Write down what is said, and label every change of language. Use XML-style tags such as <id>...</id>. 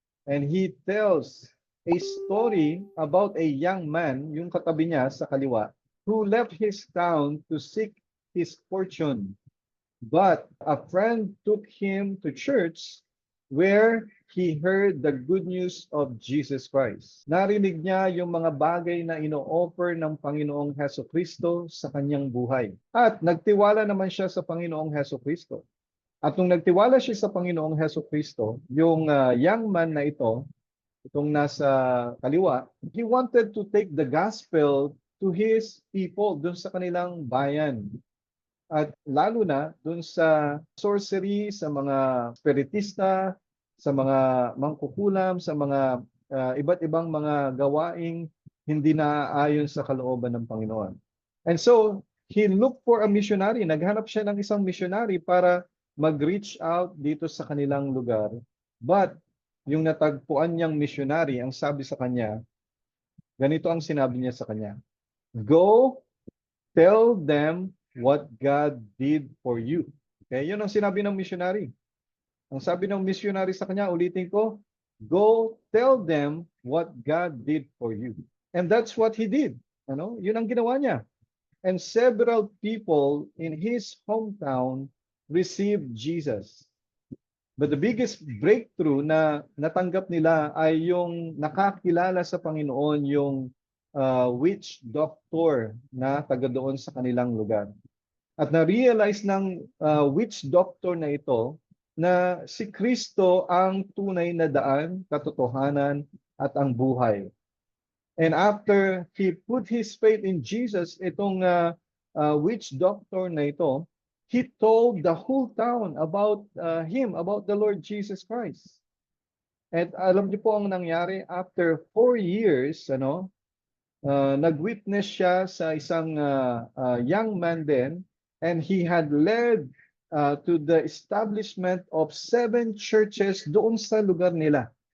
<en>And he tells a story about a young man,</en> <tl>yung katabi niya sa kaliwa,</tl> <en>who left his town to seek his fortune. But a friend took him to church where he heard the good news of Jesus Christ.</en> <tl>Narinig niya yung mga bagay na ino-offer ng Panginoong Hesukristo sa kanyang buhay. At nagtiwala naman siya sa Panginoong Hesukristo. At nung nagtiwala siya sa Panginoong Hesukristo, yung</tl> <en>young man</en> <tl>na ito, itong nasa kaliwa,</tl> <en>he wanted to take the gospel to his people,</en> <tl>dun sa kanilang bayan. At lalo na dun sa sorcery, sa mga spiritista, sa mga mangkukulam, sa mga iba't ibang mga gawaing hindi naaayon sa kalooban ng Panginoon.</tl> <en>And so, he looked for a missionary.</en> <tl>Naghanap siya ng isang missionary para mag-reach out dito sa kanilang lugar. But, yung natagpuan niyang missionary, ang sabi sa kanya, ganito ang sinabi niya sa kanya,</tl> <en>"Go, tell them what God did for you."</en> <tl>Okay, yun ang sinabi ng missionary. Ang sabi ng missionary sa kanya, ulitin ko,</tl> <en>"Go, tell them what God did for you." And that's what he did.</en> <tl>Yun ang ginawa niya.</tl> <en>And several people in his hometown received Jesus. But the biggest breakthrough</en> <tl>na natanggap nila ay yung nakakilala sa Panginoon, yung witch doctor na taga doon sa kanilang lugar. At na-realize ng witch doctor na ito na si Kristo ang tunay na daan, katotohanan at ang buhay.</tl> <en>And after he put his faith in Jesus,</en> <tl>itong witch doctor na ito,</tl> <en>he told the whole town about him, about the Lord Jesus Christ.</en> <tl>At alam niyo po ang nangyari,</tl> <en>after 4 years,</en> <tl>nag-witness siya sa isang</tl> <en>young man</en> <tl>din,</tl> <en>and he had led to the establishment of 7 churches</en> <tl>doon sa lugar nila.</tl>